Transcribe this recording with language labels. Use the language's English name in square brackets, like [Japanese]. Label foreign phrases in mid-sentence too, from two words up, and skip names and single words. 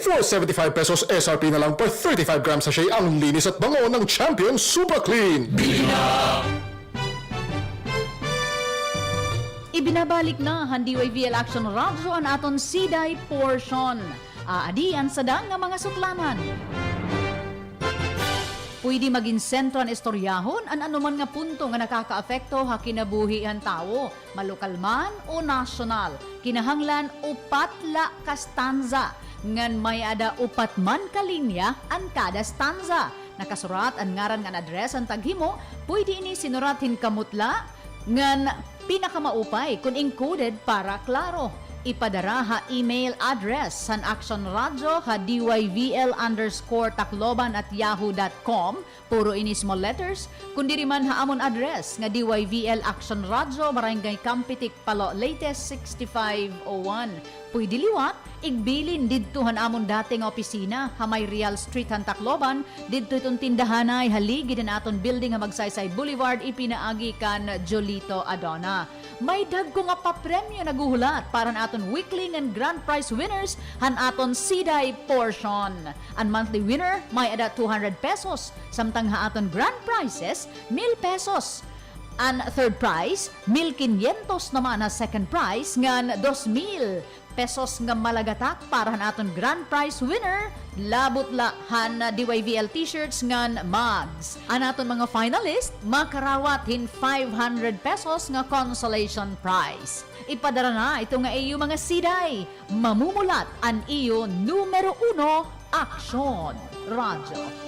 [Filipino] 475 pesos SRP na lang per 35 grams sachet ang linis at bango ng Champion Super Clean. [Waray] Ibinabalik na handi YVL Aksyon Radyo ang aton siday portion. Aadian sa dang nga mga suklaman. Pwede maging sentro ang istoryahon an anuman nga punto nga nakakaapekto ha kinabuhi ang tao, malokal man o nasyonal. Kinahanglan upat la ka stanza, ngan may ada upat man ka linya ang kada stanza. Nakasurat ang ngaran nga address ang taghimo, pwede ini sinuratin kamutla, ngan pinakamaupay kung encoded para klaro. Ipadara ha email address san Aksyon Radyo ha dyvl_tacloban@yahoo.com. Puro ini [English] small letters. [Waray] Kundi man ha amon address nga dyvl Aksyon Radyo Barangay Campitic Palo Latest 6501. Pwede liwat, igbilin didtuhan amon dating opisina ha may Real Street han Tacloban. Didto itong tindahanay haligi din aton building ha Magsaysay Boulevard ipinaagi kan Jolito Adona. May dagko nga papremyo naguhulat para na aton [English] weekly and grand prize winners [Waray] han aton siday portion. Ang [English] monthly winner [Waray] may ada 200 pesos samtang ha aton [English] grand prizes [Waray] 1,000 pesos. Ang [English] third prize [Waray] 1,500 naman na [English] second prize [Waray] ngan 2,000 pesos nga malagatak para han aton [English] grand prize winner [Waray] labot la han DYVL t-shirts ngan mugs. An aton mga finalist makarawat hin 500 pesos nga [English] consolation prize. [Waray] Ipadara na ito nga iyo mga siday. Mamumulat ang iyo numero 1 Aksyon Radyo.